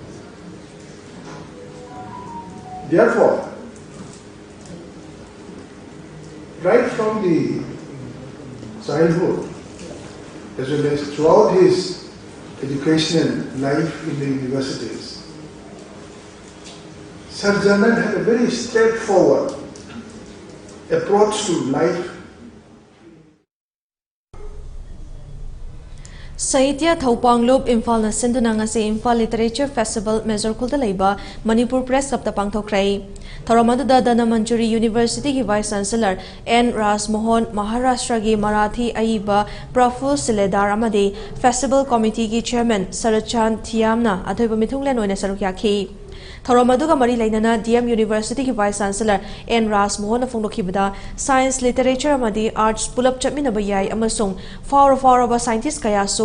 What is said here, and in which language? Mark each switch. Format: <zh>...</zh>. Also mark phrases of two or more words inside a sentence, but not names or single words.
<en>Therefore, right from the childhood, as well as throughout his educational life in the universities, Sir Journal had a very straightforward approach to life.</en> <mni>Sahitya Thaupanglop Imphal na sinduna ngasi Imphal Literature Festival Mezorkulda leiba Manipur Press Club ta pangthokrai Thoramaduda Dana Manjuri University ki</mni> <en>Vice Chancellor</en> <mni>N. Ras Mohan Maharashtra gi Marathi Aiba Praful Siledar amadi Festival Committee ki Chairman Sarachan Thiamna athoiba mithunglen oina sarukyakhi Thoramaduga mari lainana DM University ki</mni> <en>Vice Chancellor</en> <mni>N. Ras Mohan phongdokhibada</mni> <en>Science Literature</en> <mni>amadi Arts pulap chapminaba yai amasung faura scientist kaya so</mni>